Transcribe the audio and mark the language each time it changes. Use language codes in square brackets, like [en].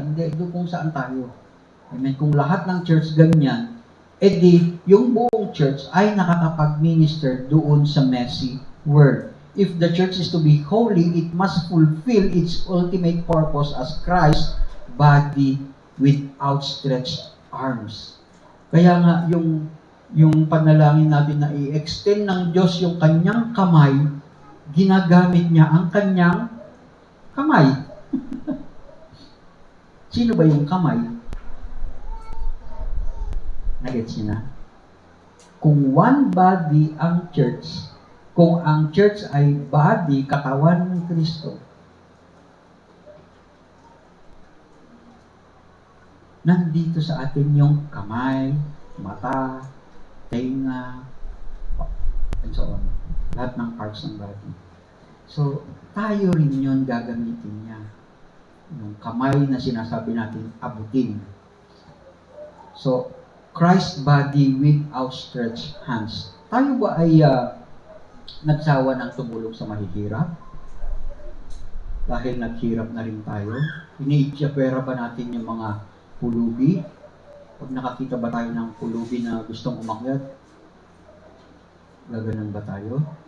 [tl] Hindi, doon kung saan tayo. Amen. Kung lahat ng church ganyan, edi yung buong church ay nakakapag-minister doon sa messy word. [en] If the church is to be holy, it must fulfill its ultimate purpose as Christ's body with outstretched arms. [tl] Kaya nga, yung panalangin natin na i-extend ng Diyos yung kanyang kamay, ginagamit niya ang kanyang kamay. Sino ba yung kamay? Nagets niyo na? Kung one body ang church, kung ang church ay body, katawan ng Kristo, nandito sa atin yung kamay, mata, tenga, and so on. Lahat ng parts ng body. So, tayo rin yun gagamitin niya. Yung kamay na sinasabi natin, abutin. [en] So, Christ's body with outstretched hands. [tl] Tayo ba ay nagsawa ng tumulong sa mahihirap? Dahil naghirap na rin tayo? Iniitsapwera ba natin yung mga pulubi? Pag nakakita ba tayo ng pulubi na gustong umakyat, gaganon ba tayo?